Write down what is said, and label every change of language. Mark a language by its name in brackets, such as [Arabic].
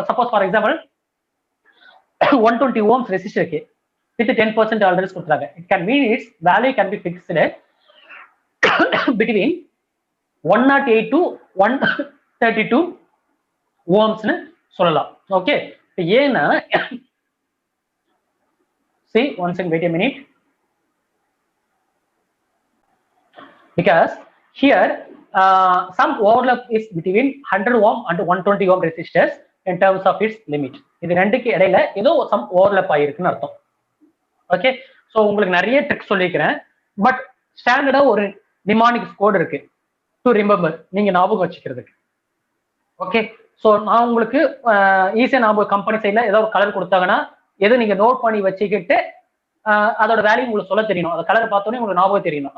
[English] Suppose for example 120 ohms ரெசிஸ்டருக்கு with 10% tolerance கொடுத்துறாங்க. It can mean it's value can be fixed between 108 to 132 ஓம்ஸ்னு சொல்லலாம். Okay, ஏன்னா see once and wait a minute, because here some overlap is between 100 ohm and 120 ohm resistors in terms of its limit. [Tamil] இது ரெண்டுக்கு இடையில ஏதோ some overlap ஆயிருக்குன்னு அர்த்தம். Okay, so உங்களுக்கு நிறைய ட்ரிக்ஸ் சொல்லிக்கிறேன், பட் ஸ்டாண்டர்டா ஒரு நிமானிக்ஸ் கோட் இருக்கு டு ரிமெம்பர், நீங்க ஞாபகம் வச்சுக்கிறதுக்கு. ஓகே, சோ நான் உங்களுக்கு ஈஸியா ஞாபகம், கம்பெனி சைட்ல ஏதோ ஒரு கலர் கொடுத்தாங்கன்னா எது நீங்க நோட் பண்ணி வச்சுக்கிட்டு அதோட வேல்யூ உங்களுக்கு சொல்ல தெரியணும், அந்த கலர் பார்த்தோன்னே உங்களுக்கு ஞாபகம் தெரியணும்.